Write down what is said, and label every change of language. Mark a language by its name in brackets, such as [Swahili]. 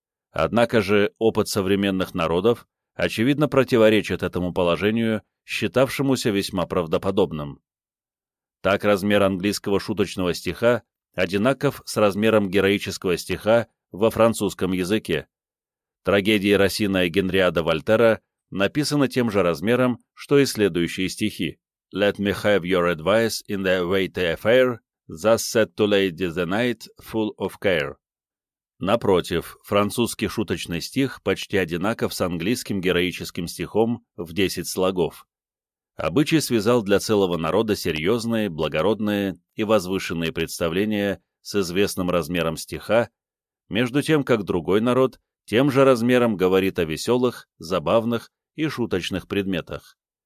[Russian] Однако же опыт современных народов очевидно противоречит этому положению, считавшемуся весьма правдоподобным. Так размер английского шуточного стиха одинаков с размером героического стиха во французском языке. Трагедии Росина и Генриада Вольтера написаны тем же размером, что и следующие стихи. [English] Let me have your advice in the weighty affair, thus said to lady the night, full of care. [Russian] Напротив, французский шуточный стих почти одинаков с английским героическим стихом в 10 слогов. Обычай связал для целого народа серьезные, благородные и возвышенные представления с известным размером стиха, между тем, как другой народ тем же размером говорит о веселых, забавных и шуточных предметах.